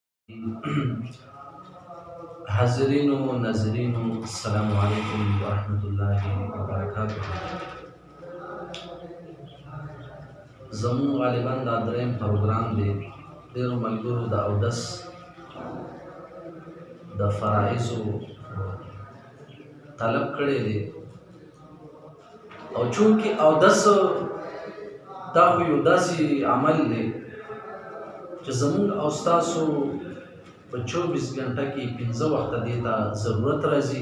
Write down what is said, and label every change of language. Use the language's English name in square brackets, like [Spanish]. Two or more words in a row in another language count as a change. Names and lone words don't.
[Arabic] حاضرین و ناظرین السلام علیکم ورحمۃ اللہ وبرکاتہ. [Pashto] زمون غالبا دا دریم پروګرام دی. ډېرو ملګرو د اودس د فرایضو طلب کړی دی او چونکې اودس دا خو یو داسې عمل دی چې زمونږ او ستاسو په 24 غنټه کې 15 وخته دې ته ضرورت راځي.